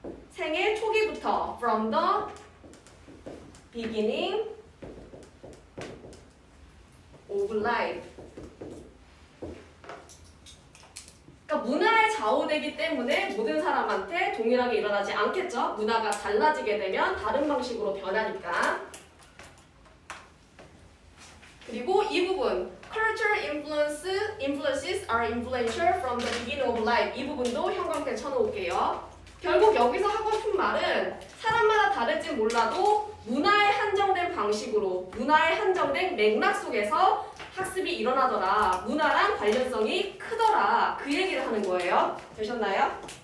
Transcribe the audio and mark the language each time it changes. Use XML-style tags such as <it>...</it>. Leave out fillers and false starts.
<ko>생애 초기부터</ko> <en>from the beginning of life</en> <ko>그러니까 문화에 좌우되기 때문에 모든 사람한테 동일하게 일어나지 않겠죠. 문화가 달라지게 되면 다른 방식으로 변하니까. 그리고 이 부분</ko> <en>cultural influences are influential from the beginning of life</en> <ko>이 부분도 형광펜 쳐놓을게요. 결국 여기서 하고 싶은 말은 사람마다 다를지 몰라도 문화에 한정된 방식으로 문화에 한정된 맥락 속에서 학습이 일어나더라. 문화랑 관련성이 크더라. 그 얘기를 하는 거예요. 되셨나요?</ko>